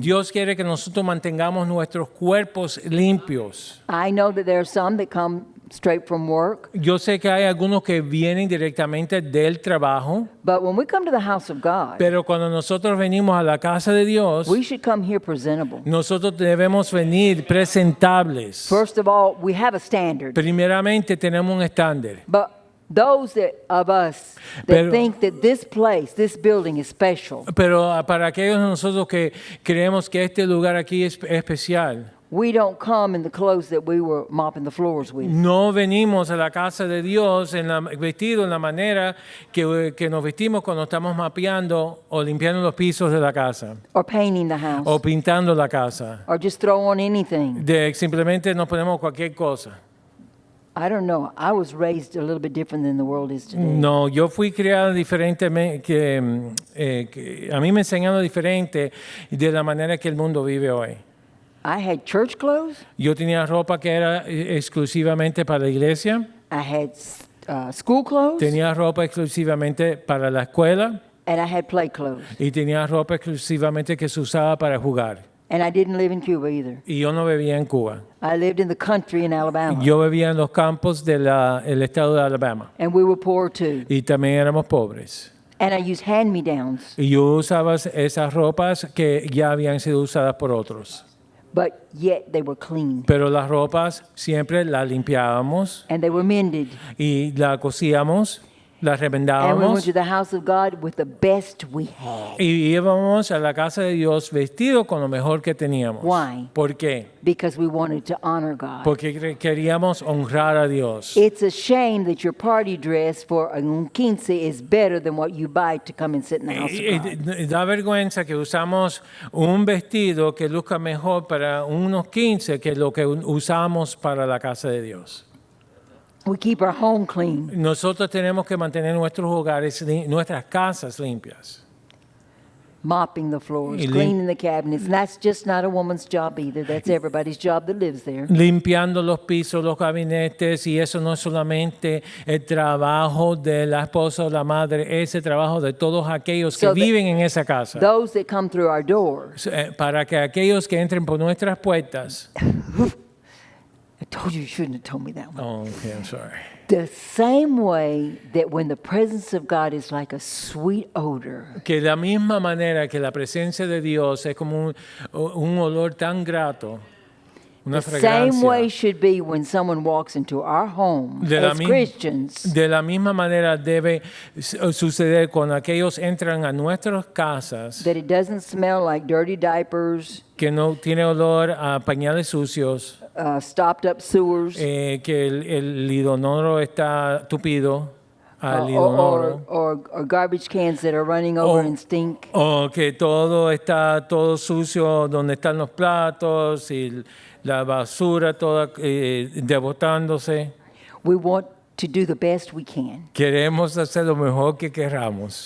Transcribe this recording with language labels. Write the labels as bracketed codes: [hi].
[es] Dios quiere que nosotros mantengamos nuestros cuerpos limpios. [en] I know that there are some that come straight from work, [es] Yo sé que hay algunos que vienen directamente del trabajo, [en] but when we come to the house of God, [es] pero cuando nosotros venimos a la casa de Dios, [en] we should come here presentable. [es] nosotros debemos venir presentables. [en] First of all, we have a standard. [es] Primeramente tenemos un estándar. [en] But those of us that [es] Pero- [en] think that this place, this building is special, [es] Pero para aquellos de nosotros que creemos que este lugar aquí es especial, [en] we don't come in the clothes that we were mopping the floors with. [es] no venimos a la casa de Dios vestidos en la manera que nos vestimos cuando estamos mapeando o limpiando los pisos de la casa [en] Or painting the house, [es] o pintando la casa. [en] or just throw on anything. [es] Simplemente nos ponemos cualquier cosa. [en] I don't know. I was raised a little bit different than the world is today. [es] No, yo fui criado diferentemente, a mí me enseñaron diferente de la manera que el mundo vive hoy. [en] I had church clothes. [es] Yo tenía ropa que era exclusivamente para la iglesia, [en] I had school clothes. [es] tenía ropa exclusivamente para la escuela [en] And I had play clothes. [es] y tenía ropa exclusivamente que se usaba para jugar. [en] And I didn't live in Cuba either. [es] Y yo no vivía en Cuba. [en] I lived in the country in Alabama. [es] Yo vivía en los campos del estado de Alabama [en] And we were poor too. [es] y también éramos pobres. [en] And I used hand-me-downs. [es] Y yo usaba esas ropas que ya habían sido usadas por otros. [en] But yet they were clean. [es] Pero las ropas siempre las limpiábamos [en] And they were mended. [es] y las cosíamos, las [en] And we went [es] remendábamos [en] to the house of God with the best we had. [es] y íbamos a la casa de Dios vestidos con lo mejor que teníamos. [en] Why? [es] ¿Por qué? [en] Because we wanted to honor God. [es] Porque queríamos honrar a Dios. [en] It's a shame that your party dress for un 15 is better than what you buy to come and sit in the house of God. [es] Da vergüenza que usamos un vestido que luzca mejor para unos 15 que lo que usamos para la casa de Dios. [en] We keep our home clean. [es] Nosotros tenemos que mantener nuestros hogares, nuestras casas limpias. [en] Mopping the floors, [es] Y [en] cleaning the cabinets. And that's just not a woman's job either. That's everybody's job that lives there. [es] Limpiando los pisos, los gabinetes, y eso no es solamente el trabajo de la esposa o la madre, es el trabajo de todos aquellos que [en] So that [es] viven en esa casa. [en] Those that come through our doors. [es] Para que aquellos que entren por nuestras puertas. [en] I told you shouldn't have told me that one. Oh, okay, I'm sorry. The same way that when the presence of God is like a sweet odor, [es] Que de la misma manera que la presencia de Dios es como un olor tan grato, una [en] the same way [es] fragancia. [en] should be when someone walks into our home [es] De la, [en] as mi- Christians. [es] de la misma manera debe suceder cuando aquellos entran a nuestras casas, [en] That it doesn't smell like dirty diapers, [es] que no tiene olor a pañales sucios, [en] stopped up sewers, [es] que el lidonoro está tupido, al [en] or, [es] lidonoro, [en] or garbage cans that are running over Oh. and stink. [es] o que todo está todo sucio donde están los platos y la basura toda debotándose. [en] We want to do the best we can. [es] Queremos hacer lo mejor que queramos,